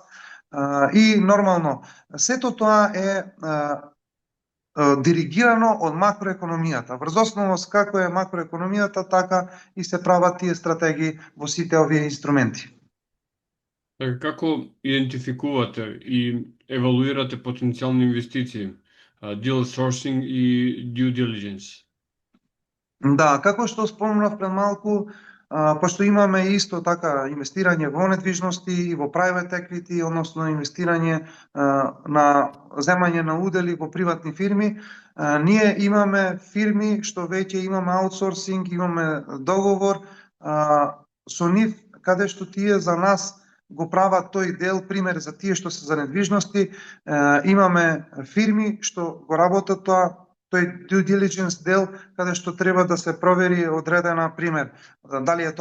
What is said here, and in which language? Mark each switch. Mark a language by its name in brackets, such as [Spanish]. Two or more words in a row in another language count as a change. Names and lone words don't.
[Macedonian] И нормално, сето тоа е диригирано од макроекономијата. Врз основа како е макроекономијата, така и се прават тие стратегии во сите овие инструменти. Така, како идентификувате и евалуирате потенцијални инвестиции, [English] deal sourcing и due diligence? [Macedonian] Да, како што спомнав пред малку, пошто имаме исто така инвестирање во недвижности и во [English] private equity, [Macedonian] односно инвестирање на земање на удели во приватни фирми, ние имаме фирми што веќе имаме аутсорсинг, имаме договор со нив, каде што тие за нас го прават тој дел. Пример за тие што се за недвижности, имаме фирми што го работат тој [English] due diligence [Macedonian] дел, каде што треба да се провери одредена, пример, дали е